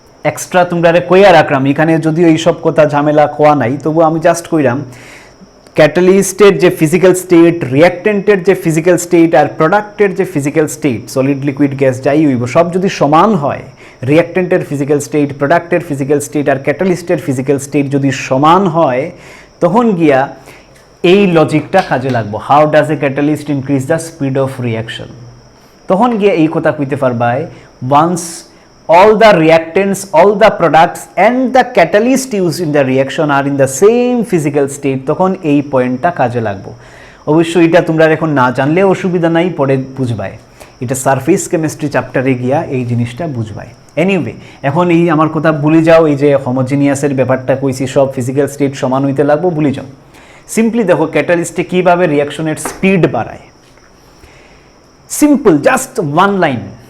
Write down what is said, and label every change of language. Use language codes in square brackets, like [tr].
[bn] Extra তোমরা কইয়া রাখলাম, এখানে যদিও এইসব কথা ঝামেলা কোয়া নাই, তবু আমি জাস্ট কইলাম ক্যাটালিস্টের যে ফিজিক্যাল স্টেট, রিয়াক্টেন্টের যে ফিজিক্যাল স্টেট আর প্রোডাক্টের যে physical state, solid, liquid, gas যাই হইব, সব যদি সমান হয়, রিয়াক্টেন্টের ফিজিক্যাল স্টেট, প্রোডাক্টের ফিজিক্যাল স্টেট আর ক্যাটালিস্টের ফিজিক্যাল স্টেট যদি সমান হয়, তখন গিয়া এই লজিকটা কাজে লাগবো। [en] How does a catalyst increase the speed of reaction? [bn] তখন গিয়া এই কথা কইতে পারবাই, [en] once all the reactants, all the products and the catalyst used in the reaction are in the same physical state, [bn] তখন এই পয়েন্টটা কাজে লাগবো। অবশ্যই এটা তোমরা এখন না জানলে অসুবিধা নাই, পরে বুঝবাই, এটা সারফেস কেমিস্ট্রি চ্যাপ্টারে গিয়া এই জিনিসটা বুঝবাই। এনিওয়ে, এখন এই আমার কথা ভুলে যাও, এই যে হোমোজিনিয়াসের ব্যাপারটা কইছি, সব ফিজিক্যাল স্টেট সমান হইতে লাগবো, ভুলে যাও। সিম্পলি দেখো ক্যাটালিস্টে কিভাবে রিয়াকশনের স্পিড বাড়ায়। Simple, [en] Just one line.